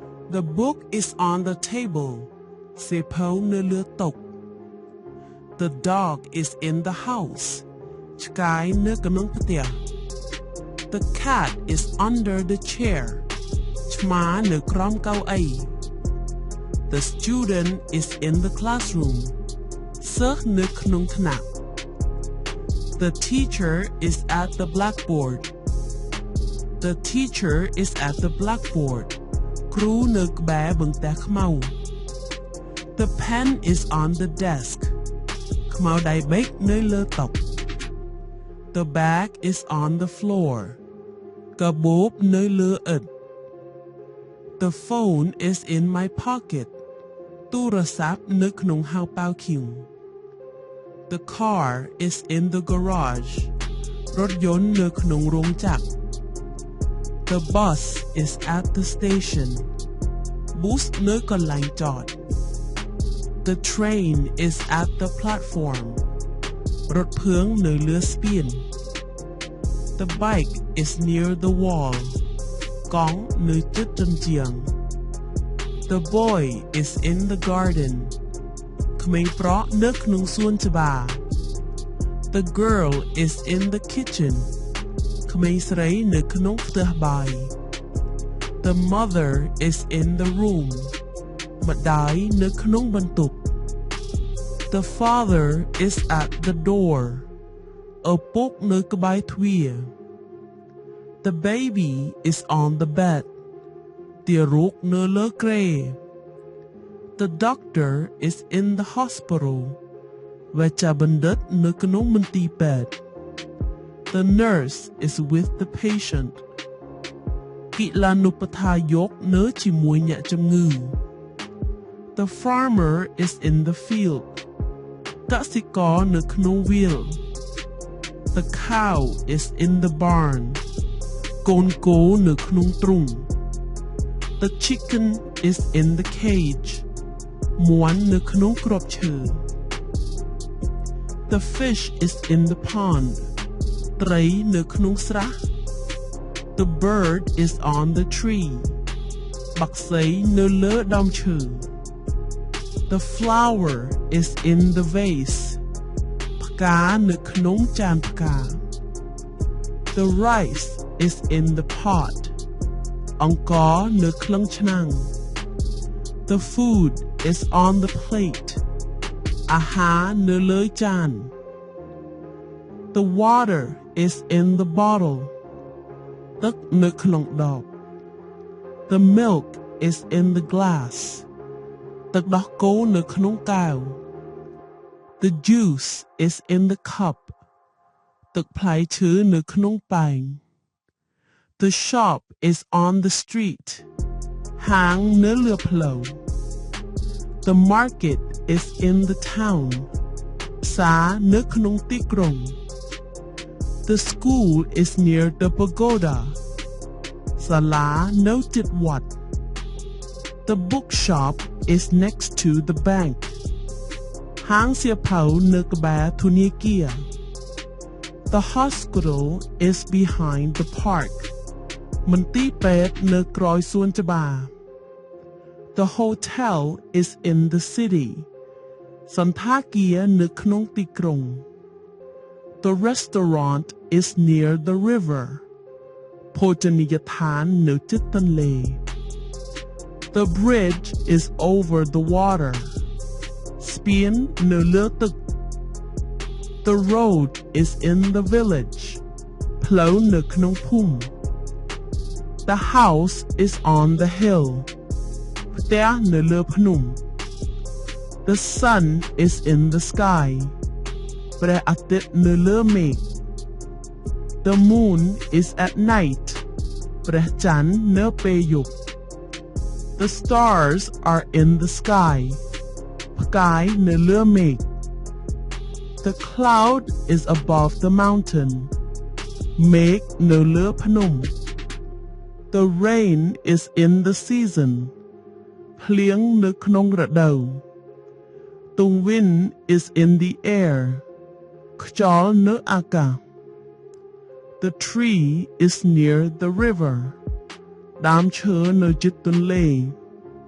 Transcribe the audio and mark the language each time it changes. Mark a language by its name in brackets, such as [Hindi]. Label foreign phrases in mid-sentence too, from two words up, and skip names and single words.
[English] The book is on the table [Khmer] សៀវភៅនៅលើតុ [English] The dog is in the house [Khmer] ឆ្កែនៅក្នុងផ្ទះ [English] The cat is under the chair [Khmer] ឆ្មានៅក្រោមកៅអី [English] The student is in the classroom [Khmer] សិស្សនៅក្នុងថ្នាក់ [English] The teacher is at the blackboard The teacher is at the blackboard [Khmer] គ្រូនៅក្បែរបង្ទះខ្មៅ [English] The pen is on the desk [Khmer] ខ្មៅដៃបេកនៅលើតុ [English] The bag is on the floor [Khmer] កាបូបនៅលើឥដ្ឋ [English] The phone is in my pocket [Khmer] ទូរស័ព្ទនៅក្នុងហៅប៉ៅឃីវ [English] The car is in the garage [Khmer] រថយន្តនៅក្នុងរោងចក្រ [English] The bus is at the station [Khmer] ប៊ូសនៅកន្លែងចត [English] The train is at the platform [Khmer] រថភ្លើងនៅលើស្ពាន [English] The bike is near the wall [Khmer] កង់នៅជិតជញ្ជាំង [English] The boy is in the garden [Khmer] ក្មេងប្រុសនៅក្នុងសួនច្បារ [English] The girl is in the kitchen [Khmer] ក្មេងស្រីនៅក្នុងផ្ទះបាយ [English] The mother is in the room [Khmer] ម្ដាយនៅក្នុងបន្ទប់ [English] The father is at the door [Khmer] ឪពុកនៅក្បែរទ្វារ [English] The baby is on the bed [Khmer] ទារកនៅលើគ្រែ [English] The doctor is in the hospital [Khmer] វេជ្ជបណ្ឌិតនៅក្នុងមន្ទីរពេទ្យ [English] The nurse is with the patient [Khmer] គិលានុបដ្ឋាយកនៅជាមួយអ្នកជំងឺ [English] The farmer is in the field [Khmer] កសិករនៅក្នុងវាល [English] The cow is in the barn [Khmer] កូនគោនៅក្នុងទ្រុង [English] The chicken is in the cage [Khmer] មាន់នៅក្នុងគ្រាប់ឈើ [English] The fish is in the pond [Khmer] ត្រីនៅក្នុងស្រះ [English] The bird is on the tree [Khmer] បក្សីនៅលើដើមឈើ [English] The flower is in the vase [Khmer] ផ្កានៅក្នុងចានផ្កា [English] The rice is in the pot [Khmer] អង្ករនៅក្លឹងឆ្នាំង [English] The food is on the plate [Khmer] អាហារនៅលើចាន [English] The water is in the bottle [Khmer] ទឹកនៅក្នុងដប [English] The milk is in the glass [Khmer] ទឹកដោះគោនៅក្នុងកែវ [English] The juice is in the cup [Khmer] ទឹកផ្លែឈើនៅក្នុងប៉ែង [English] The shop is on the street [Khmer] ហាងនៅលើផ្លូវ [English] The market is in the town [Khmer] ផ្សារនៅក្នុងទីក្រុង [English] The school is near the pagoda [Khmer] សាលានៅជិតវ [English] ត្ត The bookshop is next to the bank [Khmer] ហាងសៀវភៅនៅក្បែរធនាគា [English] រ The hospital is behind the park [Khmer] មន្ទីរពេទ្យនៅក្រោយសួនច្បារ [English] The hotel is in the city [Khmer] សន្តាគារនៅក្នុងទីក្រុង [English] The restaurant is near the river [Khmer] ភោជនីយដ្ឋាននៅជិតទន្លេ [English] The bridge is over the water [Khmer] ស្ពាននៅលើទឹក [English] The road is in the village [Khmer] ផ្លូវនៅក្នុងភូមិ [English] The house is on the hill [Khmer] ផ្ទះនៅលើភ្នំ [English] The sun is in the sky [Khmer] ព្រះអាទិត្យនៅលើមេឃ [English] The moon is at night ព្រះច័ន្ទ [Khmer] នៅពេលយប់ [English] The stars are in the sky [Khmer] ផ្កាយនៅលើ [English] មេឃ The cloud is above the mountain [Khmer] មេឃនៅលើភ្នំ [English] The rain is in the season [Khmer] ភ្លៀងនៅក្នុងរដូវ [English] The wind is in the air [Khmer] ខ្យល់នៅអាកាស [English] The tree is near the river [Khmer] ដើមឈើនៅជិតទន្លេ